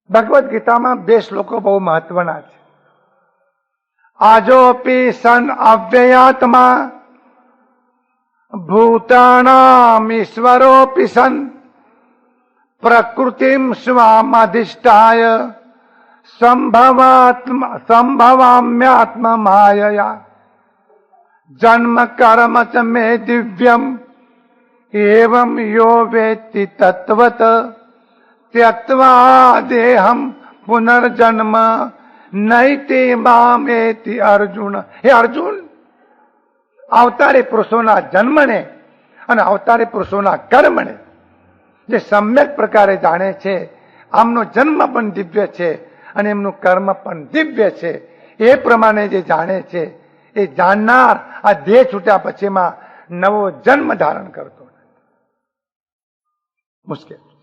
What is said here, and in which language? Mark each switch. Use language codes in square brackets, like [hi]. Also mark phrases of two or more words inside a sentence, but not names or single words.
[gu] ભગવદ્ ગીતામાં 2 શ્લોકો બહુ મહત્વના છે. [sa] આજોપી સન અવ્યયાત્મા ભૂતાનામ ઈશ્વરોપી સન પ્રકૃતિમ સ્વામધિષ્ઠાય સંભવામ્યાત્મ માયયા જન્મ કર્મ ચ મે દિવ્યમ એવમ યો વેત્તિ તત્વત त्यक्त्वा देहम पुनर्जन्म नैति मामेति अर्जुन. [gu] હે અર્જુન, અવતારી પુરુષોના જન્મને અને અવતારી પુરુષોના કર્મને જે સમ્યક પ્રકારે જાણે છે, આમનો જન્મ પણ દિવ્ય છે અને એમનું કર્મ પણ દિવ્ય છે, એ પ્રમાણે જે જાણે છે એ જાણનાર આ દેહ છૂટ્યા પછીમાં નવો જન્મ ધારણ કરતો મુશ્કેલ.